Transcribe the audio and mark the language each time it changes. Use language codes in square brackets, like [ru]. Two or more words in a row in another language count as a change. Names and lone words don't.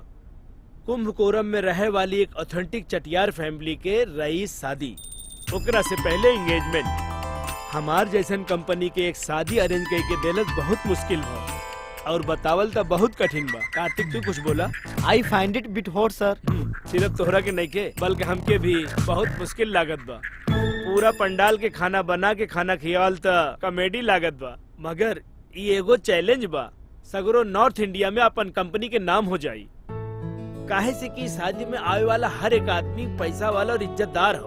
[bho] कुंभकोरम में रहे वाली एक ऑथेंटिक चटियार फैमिली के रईस शादी, ओकरा से पहले एंगेजमेंट। हमार जैसन कंपनी के एक शादी अरेंज करके देलत बहुत मुश्किल बा और बतावल तो बहुत कठिन बा। कार्तिक तू कुछ बोला? [en] I find it bit hot sir. [bho] सिर्फ तोहरा के नहीं के बल्कि हमके भी बहुत मुश्किल लागत बा। पूरा पंडाल के खाना बना के खाना खियावल त कॉमेडी लागत बा, मगर ये एगो चैलेंज बा। सगरो नॉर्थ इंडिया में अपन कंपनी के नाम हो जाई, काहे से कि शादी में आवे वाला हर एक आदमी पैसा वाला और इज्जतदार हो।